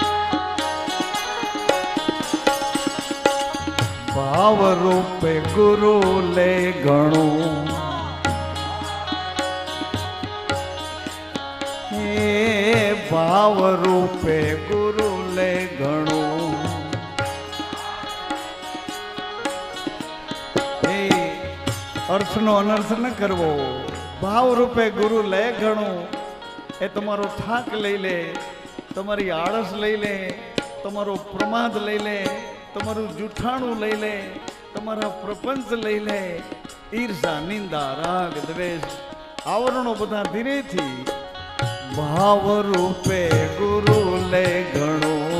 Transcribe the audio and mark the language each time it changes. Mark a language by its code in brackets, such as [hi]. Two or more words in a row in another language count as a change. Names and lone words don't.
[gu] ભાવ રૂપે ગુરુ લે ગણો, ભાવ રૂપે ગુરુ લે ગણો. અર્થ નો અનર્થ ન કરવો. ભાવ રૂપે ગુરુ લે ગણો એ તમારો થાક લઈ લે, તમારી આળસ લઈ લે, તમારો પ્રમાદ લઈ લે, તમારું જુઠાણું લઈ લે, તમારા પ્રપંચ લઈ લે. ઈર્ષા નિંદા રાગ દ્વેષ આવરણો બધા ધીરે થી ભાવ રૂપે ગુરુ લે ગણો.